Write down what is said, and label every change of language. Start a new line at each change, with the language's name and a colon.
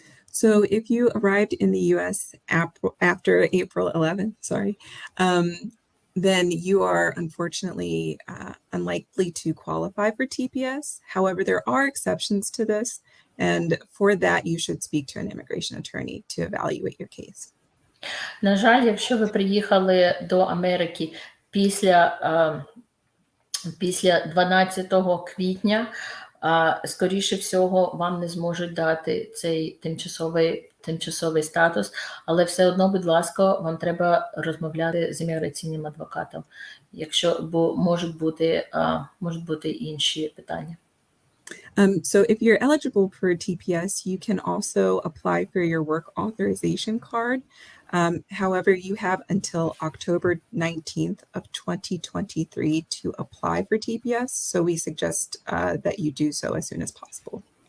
English: So if you arrived in the US after April 11th, then you are unfortunately unlikely to qualify for TPS. However, there are exceptions to this, and for that you should speak to an immigration attorney to evaluate your case.
Ukrainian: На жаль, якщо ви приїхали до Америки після 12 квітня, скоріше всього, вам не зможуть дати цей тимчасовий статус, але все одно, будь ласка, вам треба розмовляти з імміграційним адвокатом, бо можуть бути інші питання.
English: So if you're eligible for TPS, you can also apply for your work authorization card. However, you have until October 19th of 2023 to apply for TPS. So we suggest that you do so as soon as possible.